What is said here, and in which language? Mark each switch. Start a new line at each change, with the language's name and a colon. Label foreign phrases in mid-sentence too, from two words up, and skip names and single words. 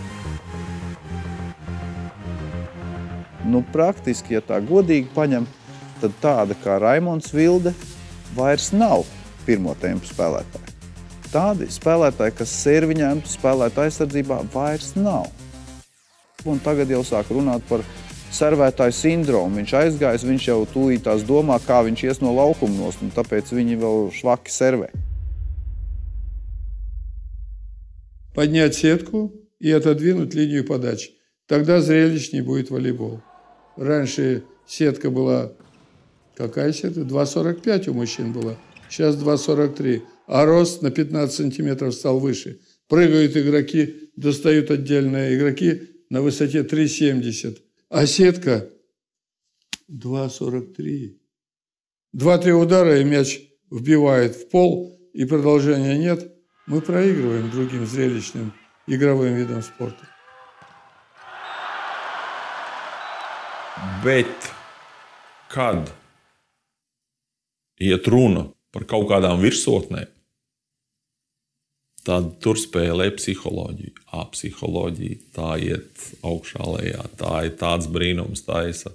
Latvian: Praktiski, ja tā godīgi paņem, tad tāda kā Raimonds Vilde vairs nav pirmo tempu spēlētāji. Tādi spēlētāji, kas serviņēm spēlētu aizsardzībā, vairs nav. Un tagad jau sāk runāt par servētāju sindromu. Viņš aizgājis, viņš jau tūlītās domā, kā viņš ies no laukuma nost, un tāpēc viņi vēl švaki servē.
Russian: Поднять сетку и отодвинуть линию подачи. Тогда зрелищнее будет волейбол. Раньше сетка была... Какая сетка? 2,45 у мужчин была. Сейчас 2,43. А рост на 15 сантиметров стал выше. Прыгают игроки, достают отдельные игроки на высоте 3,70. А сетка 2,43. 2-3 удара, и мяч вбивает в пол, и продолжения нет. Мы проигрываем другим зрелищным игровым видам спорта.
Latvian: Bet kad iet runa par kaut kādām virsotnēm, tad tur spēlē psiholoģija. Psiholoģija, tā iet augšā lejā, tā ir tāds brīnums taisa.